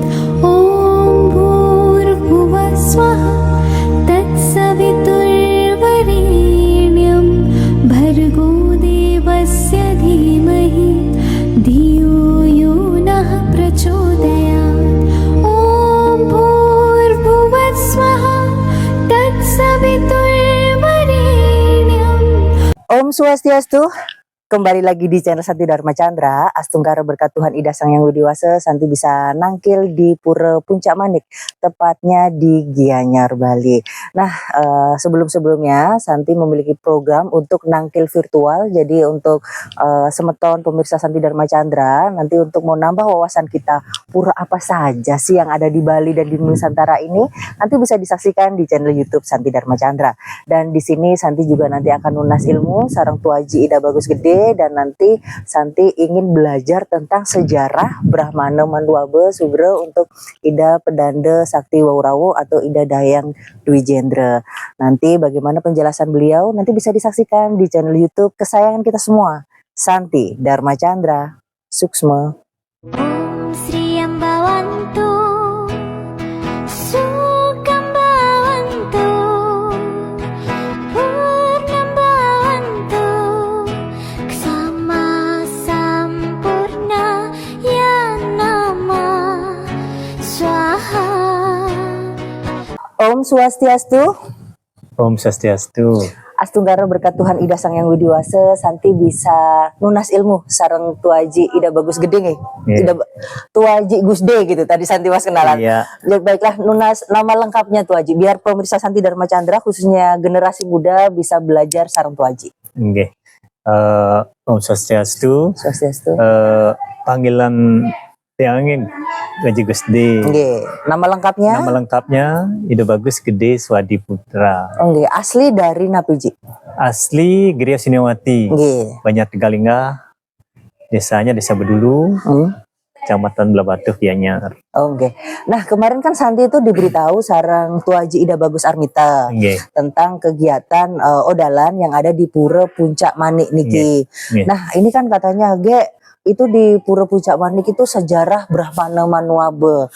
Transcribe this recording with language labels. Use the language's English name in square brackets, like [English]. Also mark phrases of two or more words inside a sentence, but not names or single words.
[Sanskrit] ॐ भूर्भुवः स्वः तत्सवितुर्वरेण्यं भर्गो देवस्य धीमहि धियो यो नः प्रचोदयात्। ॐ भूर्भुवः स्वः तत्सवितुर्वरेण्यं। [Indonesian] Om Swastiastu, kembali lagi di channel Santi Dharma Chandra. Astungkara berkat Tuhan Ida Sang Yang Widiwasa, Santi bisa nangkil di Pura Puncak Manik, tepatnya di Gianyar, Bali. Nah, sebelum-sebelumnya Santi memiliki program untuk nangkil virtual. Jadi untuk semeton pemirsa Santi Dharma Chandra, nanti untuk mau nambah wawasan kita pura apa saja sih yang ada di Bali dan di Nusantara ini, nanti bisa disaksikan di channel YouTube Santi Dharma Chandra. Dan di sini Santi juga nanti akan nunas ilmu sareng Tuaji Ida Bagus Gede, dan nanti Santi ingin belajar tentang sejarah Brahmana Manduabe Sugro untuk Ida Pedanda Sakti Wawrawo atau Ida Dayang Dwi Jendra. Nanti bagaimana penjelasan beliau nanti bisa disaksikan di channel YouTube kesayangan kita semua, Santi Dharma Chandra. Suksma. [Sanskrit] Om Sri Ambawantu Sukambawantu Purnambawantu Ksama Sampurna Yanama Swaha. [Indonesian] Om Swastiastu. Om Swastiastu. Astungkara berkat Tuhan Ida Sang Yang Widiwasa, Santi bisa nunas ilmu sareng Tuaji Ida Bagus Gede nih. Yeah. Tuaji Gusde gitu tadi Santi mas kenalan. Iya. Baiklah, nunas nama lengkapnya Tuaji biar pemirsa Santi Dharma Chandra khususnya generasi muda bisa belajar sareng Tuaji. Oke. Om Swastiastu. Swastiastu. Panggilan Tiangin Gaji Gusde. Nggih, nama lengkapnya? Nama lengkapnya Ida Bagus Gede Swadi Putra. Nggih, asli dari Napiji. Asli Gria Sinewati. Nggih. Banyak Tegalingga. Desanya Desa Bedulu, Kecamatan Blabatu, Gianyar. Oke. Nah, kemarin kan Santi itu diberitahu sareng Tuaji Ida Bagus Armita Oke. tentang kegiatan odalan yang ada di Pura Puncak Manik niki. Nggih. Nah, ini kan katanya itu di Pura Puncak Manik itu sejarah Brahmana Manuabe.